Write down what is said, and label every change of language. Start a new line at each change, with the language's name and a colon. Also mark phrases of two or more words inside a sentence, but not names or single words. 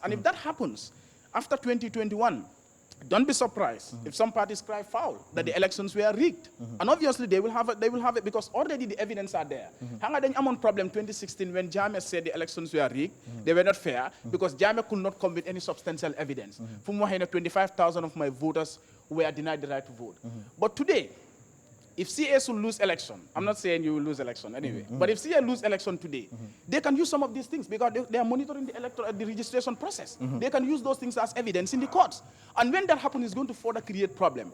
English: And if that happens, after 2021, don't be surprised if some parties cry foul that the elections were rigged. And obviously they will have it because already the evidence are there.
Wolof: Hanga dañ amon
English: problem 2016 when Jammeh said the elections were rigged, they were not fair because Jammeh could not come with any substantial evidence.
Wolof: Fu mu waxee ne
English: 25,000 of my voters were denied the right to vote. But today, if CA will lose election, I'm not saying you will lose election anyway, but if CA lose election today, they can use some of these things because they are monitoring the registration process. They can use those things as evidence in the courts. And when that happens, it's going to further create problem.